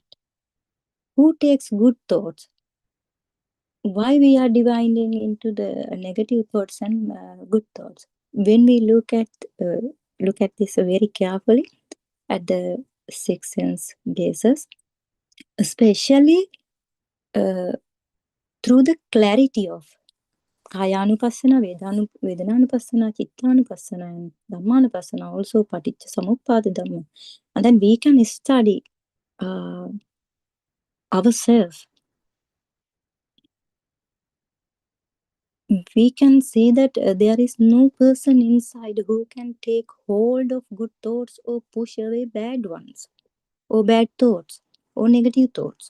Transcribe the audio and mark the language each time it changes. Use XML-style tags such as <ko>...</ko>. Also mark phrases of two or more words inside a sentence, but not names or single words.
<en>Who takes good thoughts? Why we are dividing into the negative thoughts and good thoughts? When we look at this very carefully at the 6 sense basis, especially through the clarity of</en> <pi>Kayanupassana, Vedananupassana, Chittanupassana, and Dhammanupassana,</pi> <en>also</en> <pi>Paticca Samuppada Dhamma.</pi> <en>And then we can study ourselves. We can see that there is no person inside who can take hold of good thoughts or push away bad ones, or bad thoughts, or negative thoughts.</en>